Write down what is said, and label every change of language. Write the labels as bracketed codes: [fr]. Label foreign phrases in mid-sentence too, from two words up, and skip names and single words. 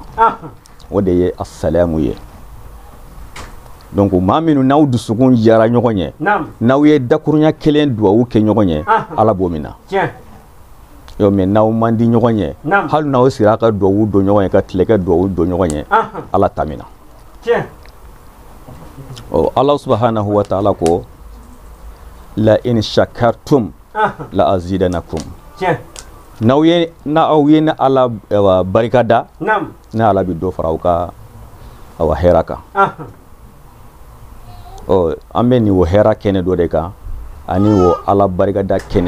[bm] O de ye assalamu ye. Donc maa minnu n'aw dusukun jara ɲɔgɔn ye n'aw ye dakurunya kelen duwawu kɛ ɲɔgɔn ye Ala b'o minna. Yo mais n'aw man di ɲɔgɔn ye hali n'aw sira ka duwawu don ɲɔgɔn ye ka tilekɛ duwawu don ɲɔgɔn ye Ala ta minna. [ar] الله سبحانه وتعالى ko لئن شكرتم لأزيدنكم. [bm] N'aw ye ni Ala barikada ni Ala bi dɔ fara aw ka hɛrɛ kan. An bɛ nin o hɛrɛ kɛnɛ dɔ de kan ani o Ala barikada kɛnɛ.